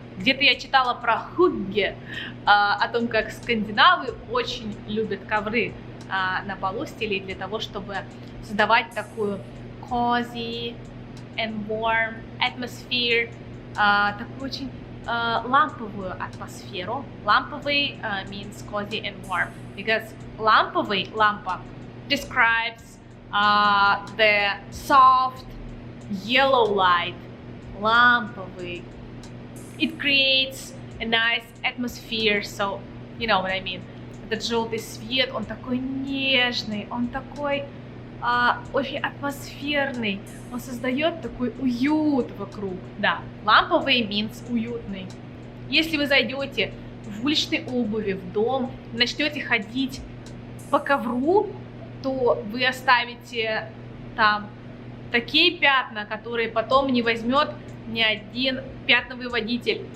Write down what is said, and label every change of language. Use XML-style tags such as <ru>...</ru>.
<ru>Где-то я читала про Хугге, о том, как скандинавы очень любят ковры на полу стелить для того, чтобы создавать такую</ru> <en>cozy and warm atmosphere,</en> <ru>такую очень ламповую атмосферу.</ru> <en>Ламповый means cozy and warm, because ламповый, лампа, describes the soft yellow light.</en> <ru>Ламповый.</ru> <en>It creates a nice atmosphere, so you know what I mean.</en> <ru>Этот желтый свет, он такой нежный, он такой очень атмосферный, он создает такой уют вокруг. Да, ламповый means уютный. Если вы зайдете в уличной обуви в дом, начнете ходить по ковру, то вы оставите там такие пятна, которые потом не возьмет ни один пятновыводитель.</ru>